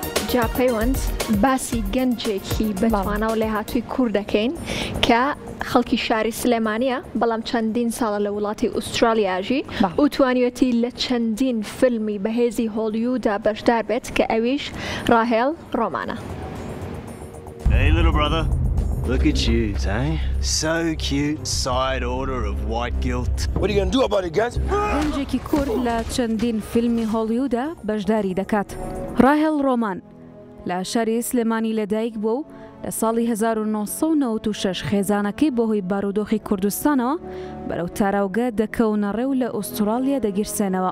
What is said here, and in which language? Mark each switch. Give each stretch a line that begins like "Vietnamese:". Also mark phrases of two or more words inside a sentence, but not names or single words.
Central Kurdish: جا پەیوەند باسی گەنجێکی بەتوانە و لێ هاتووی کوور دەکەین کە خەڵکی شاری سلێمانیە بەڵام چەندین ساڵە لە وڵاتی ئوسترالیاژی و توانیوەتی لە چەندین فیلمی بەهێزی هۆلیوودا بەشدار بێت کە ئەویش ڕاهێڵ ڕۆمانە.
English: Hey little brother, look at you, eh? So cute, side order of white guilt. What are you gonna do about it, guys?
Central Kurdish: گەنجێکی کورد لە چەندین فیلمی هۆلیوودا بەشداری دەکات. ڕاهێڵ ڕۆمان لە شاری سلێمانی لەدایک بووە و لە ساڵی 1996 خێزانەکەی بۆ هۆی بارودۆخی کوردستانەوە بەرەو تاراوگە دەکەونە ڕێو لە ئوسترالیا دەگیرسێنەوە.